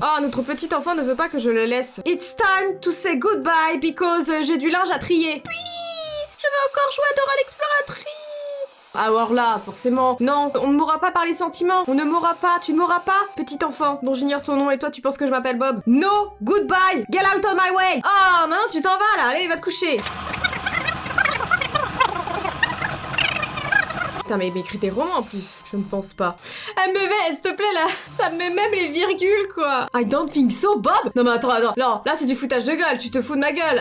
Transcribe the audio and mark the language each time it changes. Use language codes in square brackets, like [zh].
[fr] Oh, notre petit enfant ne veut pas que je le laisse. [en] It's time to say goodbye because [fr] j'ai du linge à trier. [en] Please, [fr] je veux encore jouer à Dora l'exploratrice. Alors là, forcément, non, on ne mourra pas par les sentiments. On ne mourra pas, tu ne mourras pas, petit enfant dont j'ignore ton nom et toi tu penses que je m'appelle Bob. [en] No, goodbye, get out of my way. [fr] Oh, maintenant tu t'en vas là, allez, va te coucher. Putain, mais il m'écrit des romans en plus, je ne pense pas. Elle me met, s'il te plaît, là, ça me met même les virgules, quoi. [en] I don't think so, Bob. [fr] Non, mais attends, non, là, c'est du foutage de gueule, tu te fous de ma gueule.